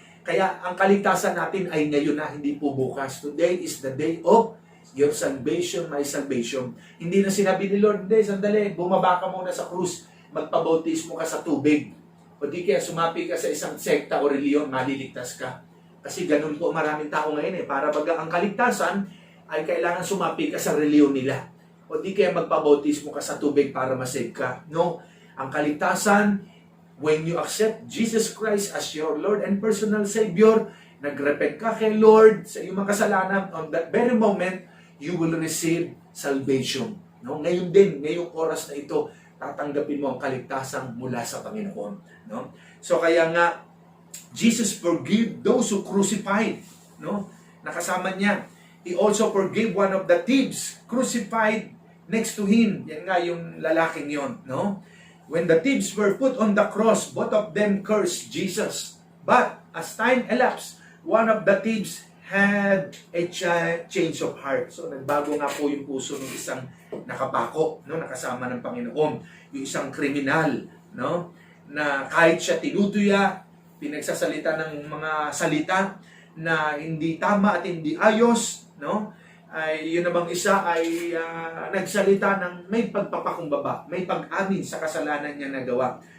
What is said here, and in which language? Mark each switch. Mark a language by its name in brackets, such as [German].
[Filipino] Kaya ang kaligtasan natin ay ngayon na, hindi po bukas. [English] Today is the day of your salvation, my salvation. [Filipino] Hindi na sinabi ni Lord, hindi, sandali, bumaba ka muna sa krus, magpabautismo ka sa tubig. O di kaya sumapi ka sa isang sekta o reliyon, maliligtas ka. Kasi ganun po maraming tao ngayon para baga ang kaligtasan ay kailangan sumapi ka sa reliyon nila. O di kaya magpabautismo ka sa tubig para masave ka. No, ang kaligtasan, [English] when you accept Jesus Christ as your Lord and personal Savior, [Filipino] nagrepent ka kay Lord sa iyong mga kasalanan, [English] on that very moment, you will receive salvation. [Filipino] No? Ngayon din, ngayong oras na ito, tatanggapin mo ang kaligtasan mula sa Panginoon. No? [English] So kaya nga, Jesus forgave those who crucified. No? [Filipino] Nakasama niya. [English] He also forgave one of the thieves crucified next to him. [Filipino] Yan nga yung lalaking yon. [English] No? When the thieves were put on the cross, both of them cursed Jesus. But as time elapsed, one of the thieves had a change of heart. [Filipino] So, nagbago nga po yung puso ng isang nakapako, no, nakasama ng Panginoon. Yung isang kriminal, no, na kahit siya tinutuya, pinagsasalita ng mga salita na hindi tama at hindi ayos, no, ay yun namang isa ay nagsalita ng may pagpapakumbaba, may pag-amin sa kasalanan niya nagawa.